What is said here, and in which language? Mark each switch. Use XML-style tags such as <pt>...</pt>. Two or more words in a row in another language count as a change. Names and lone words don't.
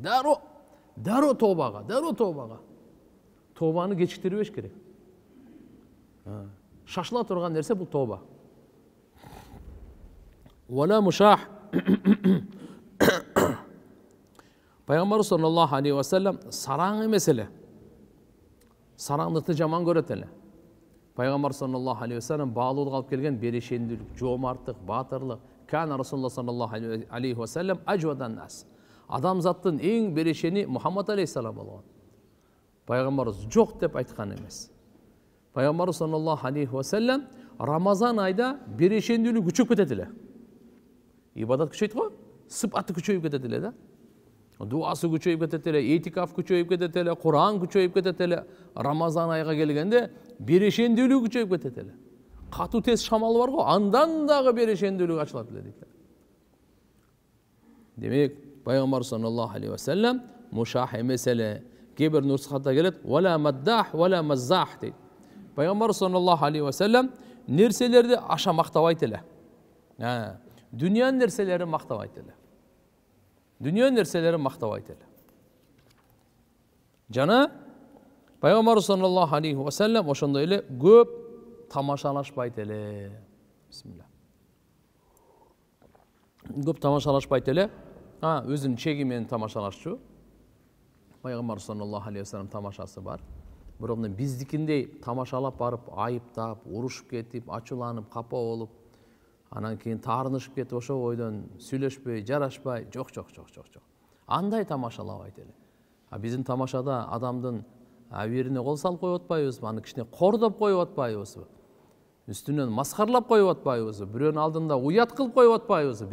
<ky>Дароо тообага. Тообаны кечиктирбеш керек. Шашыла турган нерсе бул тооба.</ky> <ar>ولا مشاح.</ar> <ky>Пайгамбар</ky> <ar>صلى الله عليه وسلم</ar> <ky>сараң эмес эле. Сараңдыкты жаман көрөт эле. Пайгамбар</ky> <ar>صلى الله عليه وسلم</ar> <ky>баалуулук алып келген берешендүүлүк, жоомарттык, баатырлык.</ky> <ar>كان رسول الله صلى الله عليه وسلم أجود الناس.</ar> <ky>Адамзаттын эң берешени Мухаммад алейхиссалам болгон. Пайгамбарыбыз жок деп айткан эмес. Пайгамбар</ky> <ar>صلى الله عليه وسلم</ar> <ky>Рамазан айда берешендүүлүк күчөп кетет эле. Ибадат күчөйт го, сыпаты күчөйүп кетет эле да. Дуасы күчөйүп кетет эле, этикаф күчөйүп кетет эле, Куран күчөйүп кетет эле. Рамазан айга келгенде берешендүүлүк күчөйүп кетет эле. Катуу тез шамал бар го, андан дагы берешендүүлүк ачылат эле дейт. Демек, Пайгамбар</ky> <ar>صلى الله عليه وسلم</ar> <ky>мушах эмес эле. Кээ бир нусхата келет,</ky> <ar>ولا مداح ولا مزاح</ar> <ky>дейт. Пайгамбар</ky> <ar>صلى الله عليه وسلم</ar> <ky>нерселерди аша мактабайт эле. Дүниянын нерселерин мактабайт эле. Жана Пайгамбар</ky> <ar>صلى الله عليه وسلم</ar> <ky>ошондой эле көп тамашалашпайт эле. Бисмилла. Көп тамашалашпайт эле. Өзүнүн чеги менен тамашалашчу. Пайгамбар</ky> <ar>صلى الله عليه وسلم</ar> <ky>тамашасы бар. Бирок биздикиндей тамашалап барып, айыптап, урушуп кетип, ачууланып, капа болуп, анан кийин таарынышып кетип, ошо бойдон сүйлөшпөй, жарашпай, жок. Андай тамашалабайт эле. Биздин тамашада адамдын абирине кол салып коюп атпайбызбы, аны кичине кордоп коюп атпайбызбы, үстүнөн маскарлап коюп атпайбызбы, бирөөнүн алдында уят кылып коюп атпайбызбы.</ky>